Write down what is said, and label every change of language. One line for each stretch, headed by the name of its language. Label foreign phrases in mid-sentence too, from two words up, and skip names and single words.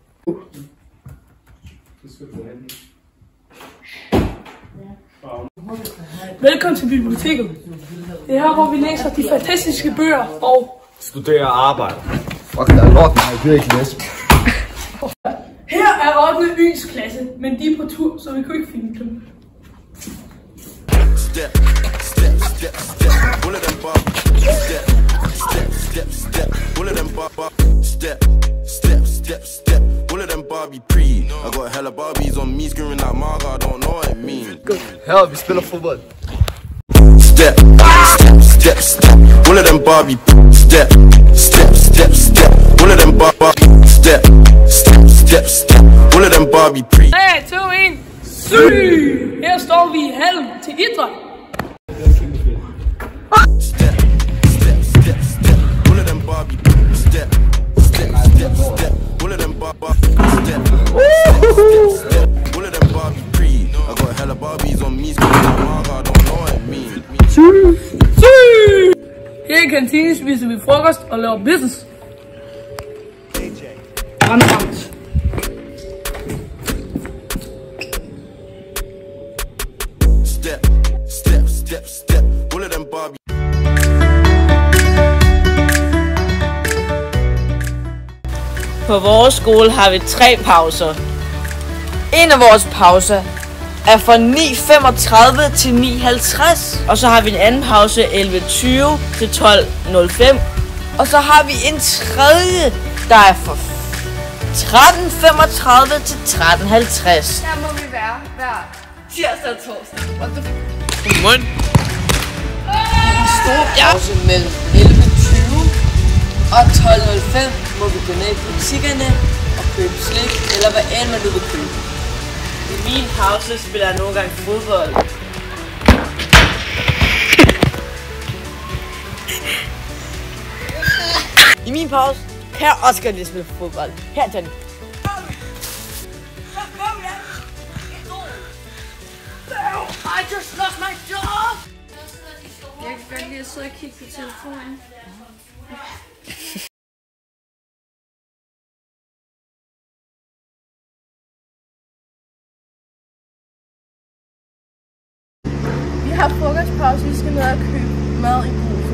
Danish: Velkommen til biblioteket. Det er her, hvor vi læser de fantastiske bøger og Studerer og arbejder. Fuck, der er lort, jeg gider ikke læse. her er 8. Y's klasse, men de er på tur, så vi kunne ikke finde dem.
English: Step, step, step, step, all of them bar. Step, step, step, step, all of them bar. Step, step, step, step, all of them Barbie pre. I got hella Barbies on me screaming like Marga, I don't know what it means.
Danish: Her vi spiller fodbold.
English: Step, step, step, step, all of them Barbie. Step, step, step, step, all of them bar. Step, step, step, step, all of them Barbie pre.
Danish: 3, 2, 1, syg! Her står vi i hallen til idræt.
English: Step, step, step, step, all of them Barbie. Step, step, step, step, all of them Barbie. Step, step, step, all of them Barbie pre. I got hella Barbies on me screaming like Marga, I don't know what it means.
Danish: Syg! Her i kantinen spiser vi frokost og laver business. Ramt.
English: Step, step, step, step, all of them Barbie.
Danish: På vores skole har vi 3 pauser. En af vores pauser er fra 9:35 til 9:50. Og så har vi en anden pause 11:20 til 12:05. Og så har vi en tredje, der er fra 13:35 til 13:50. Der må vi være hver tirsdag og torsdag.
English: What the fuck?
Danish: Godmorgen. En stor pause mellem 11:20 og 12:05 må vi gå ned i butikkerne og købe slik, eller hvad end man nu vil købe. I min pause spiller jeg nogle gange fodbold. I min pause kan jeg også godt lide at spille fodbold. Her, Johnny.
English: I just lost my job!
Danish: Jeg kan godt lide at sidde og kigge på telefonen. Vi har frokostpause, vi skal ned og købe mad i Brugsen.